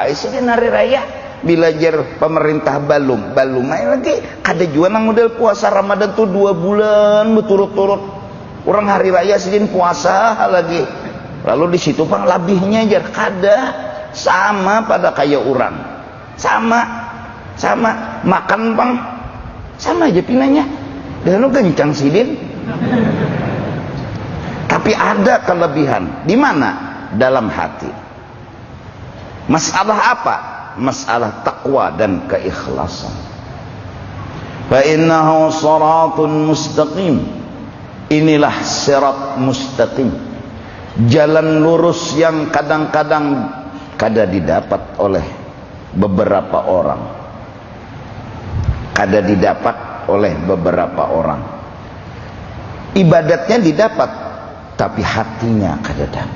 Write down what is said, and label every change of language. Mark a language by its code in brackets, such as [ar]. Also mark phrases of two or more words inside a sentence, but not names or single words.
[bjn] isi di hari raya bila jar pemerintah balum lagi ada juga nang model puasa Ramadan tuh 2 bulan berturut-turut orang hari raya sidin puasa lagi lalu di situ pang labihnya jar kada sama pada kayak orang sama sama, makan bang sama aja pinanya, dan lu kencang sidin. [id] Tapi ada kelebihan di mana? Dalam hati. Masalah apa? Masalah takwa dan keikhlasan. [ar] فإنه صراط مستقيم. [id] Inilah [ar] صراط مستقيم, [id] jalan lurus yang kadang-kadang kada didapat oleh beberapa orang, kada didapat oleh beberapa orang. Ibadatnya didapat, tapi hatinya kada dapat.